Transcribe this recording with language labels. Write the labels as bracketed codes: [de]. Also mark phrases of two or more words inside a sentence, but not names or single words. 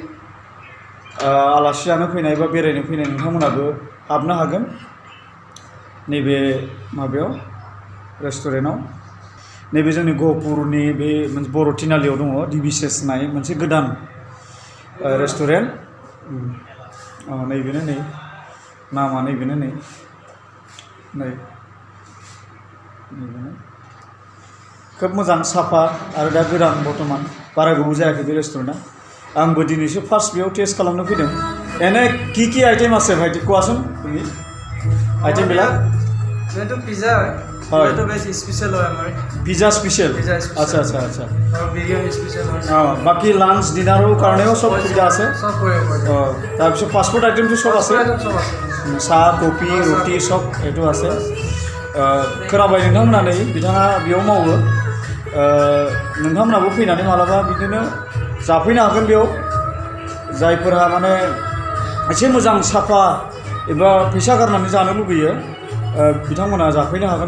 [brx] आलासि जानो फैनाय बा बेरायनो फैनाय नोंथांमोनाबो हाबनो हागोन नैबे माबायाव रेस्टुरेन्टआव नैबे जोंनि गहपुरनि बे मोनसे बर' तिनालियाव दङ Pisces होननाय मोनसे गोदान रेस्टुरेन्ट नैबेनो नै नामा नैबेनो नै खोब मोजां साफा आरो दा गोदान बर्थमान बारा गोबाव जायाखै बे रेस्टुरेन्टआ आंबो दिनैसो फार्स्ट बेयाव टेस्ट खालामनो फैदों [as] এনে কি আইটেম আছে ভাইটি কোৱাচোন তুমি আইটেমবিলাক যেটো পিজ্জা হয় এটা বেশ স্পেশাল হয় আমাৰ পিজ্জা স্পেশাল আচ্ছা আচ্ছা আচ্ছা আৰু বিৰিয়ানী স্পেশাল হয় বাকি লাঞ্চ ডিনাৰৰ কাৰণেও সব সুবিধা আছে সব কৰিব পাৰি তাৰপিছত ফাষ্টফুড আইটেমটো সব আছে চাহ কফি ৰুটি সব এইটো আছে [brx] खोनाबाय नोंथांमोना नै बिथाङा बेयाव मावो नोंथांमोनाबो फैनानै मालाबा बिदिनो जाफैनो हागोन बेयाव जायफोरा माने एसे मोजां साफा एबा फैसा गारनानै जानो लुबैयो बिथांमोना जाफैनो हागोन